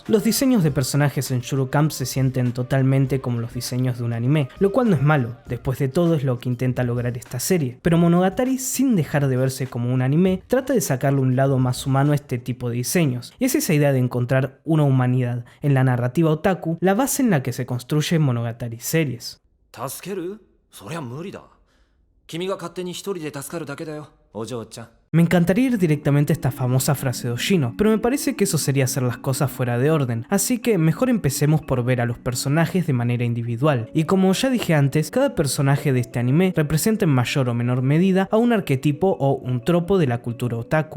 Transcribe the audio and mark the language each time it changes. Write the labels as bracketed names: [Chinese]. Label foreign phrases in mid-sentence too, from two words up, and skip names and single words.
[Spanish] Los diseños de personajes en Yuru Camp se sienten totalmente como los diseños de un anime, lo cual no es malo, después de todo es lo que intenta lograr esta serie, pero Monogatari, sin dejar de verse como un anime, trata de sacarle un lado más humano a este tipo de diseños, y es esa idea de encontrar una humanidad en la narrativa otaku la base en la que se construye Monogatari series. [Japanese] 助ける？そりゃ無理だ。君が勝手に一人で助かるだけだよ、お嬢ちゃん。 [Spanish] Me encantaría ir directamente a esta famosa frase de Oshino, pero me parece que eso sería hacer las cosas fuera de orden, así que mejor empecemos por ver a los personajes de manera individual. Y como ya dije antes, cada personaje de este anime representa en mayor o menor medida a un arquetipo o un tropo de la cultura otaku.